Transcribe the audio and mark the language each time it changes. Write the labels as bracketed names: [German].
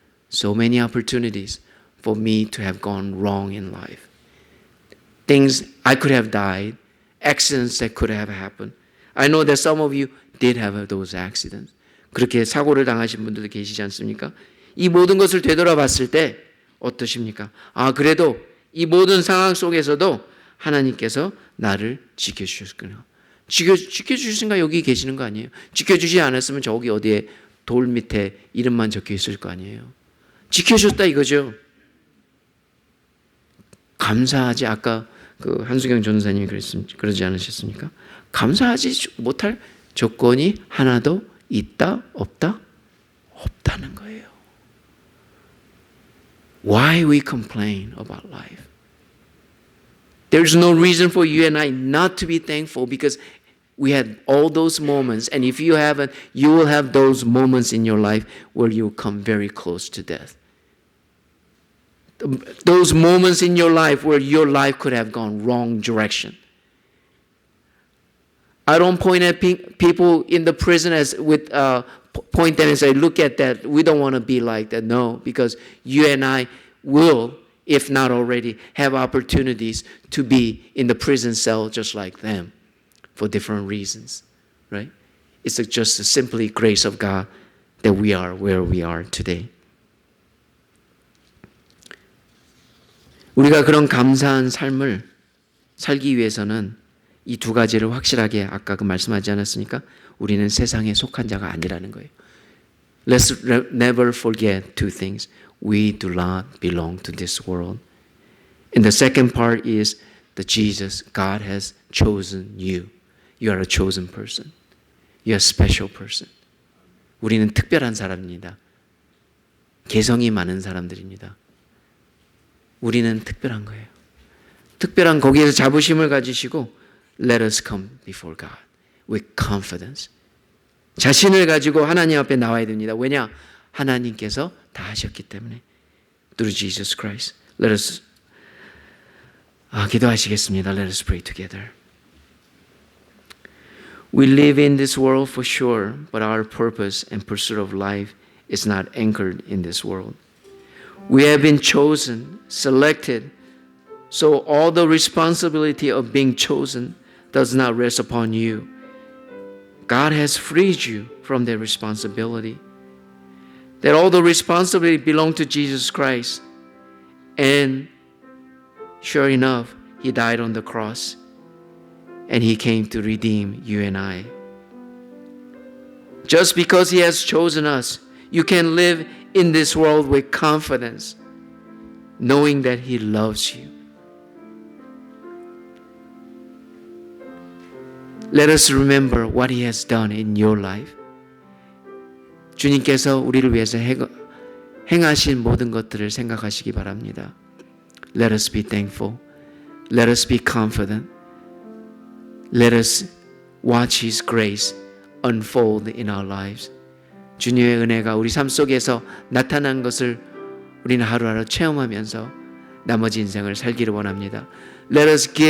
[English] So many opportunities for me to have gone wrong in life. Things I could have died, accidents that could have happened. I know that some of you did have those accidents. [Korean] 그렇게 사고를 당하신 분들도 계시지 않습니까? 이 모든 것을 되돌아봤을 때 어떠십니까? 그래도 이 모든 상황 속에서도 하나님께서 나를 지켜주셨구나. 지켜주신가? 여기 계시는 거 아니에요? 지켜주지 않았으면 저기 어디에 돌 밑에 이름만 적혀 있을 거 아니에요? 지켜줬다 이거죠. 감사하지. 아까 한수경 전사님이 그러지 않으셨습니까? 감사하지 못할 조건이 하나도 있다? 없다? 없다는 거예요. [English] why we complain about life? There's no reason for you and I not to be thankful because we had all those moments, and if you haven't, you will have those moments in your life where you come very close to death. Those moments in your life where your life could have gone wrong direction. I don't point at people in the prison as with point them and say, look at that. We don't want to be like that. No, because you and I will, if not already, have opportunities to be in the prison cell just like them for different reasons, right? It's just simply grace of God that we are where we are today. [Korean] 우리가 그런 감사한 삶을 살기 위해서는 이 두 가지를 확실하게 아까 그 말씀하지 않았습니까? 우리는 세상에 속한 자가 아니라는 거예요. [English] Let's never forget two things. We do not belong to this world. And the second part is that Jesus, God has chosen you. You are a chosen person. You are a special person. [Korean] 우리는 특별한 사람입니다. 개성이 많은 사람들입니다. 우리는 특별한 거예요. 특별한 거기에서 자부심을 가지시고 [English] Let us come before God with confidence. [Korean] 자신을 가지고 하나님 앞에 나와야 됩니다. 왜냐? 하나님께서 다 하셨기 때문에. [English] Through Jesus Christ. Let us [Korean] 기도하시겠습니다. [English] Let us pray together. We live in this world for sure, but our purpose and pursuit of life is not anchored in this world. We have been chosen, selected, so all the responsibility of being chosen does not rest upon you. God has freed you from that responsibility. That all the responsibility belongs to Jesus Christ. And sure enough, He died on the cross. And He came to redeem you and I. Just because He has chosen us, you can live in this world with confidence, knowing that He loves you. Let us remember what He has done in your life. [Korean] 주님께서 우리를 위해서 행하신 모든 것들을 생각하시기 바랍니다. [English] Let us be thankful. Let us be confident. Let us watch His grace unfold in our lives. [Korean] 주님의 은혜가 우리 삶 속에서 나타난 것을 우리는 하루하루 체험하면서 나머지 인생을 살기를 원합니다. [English] Let us give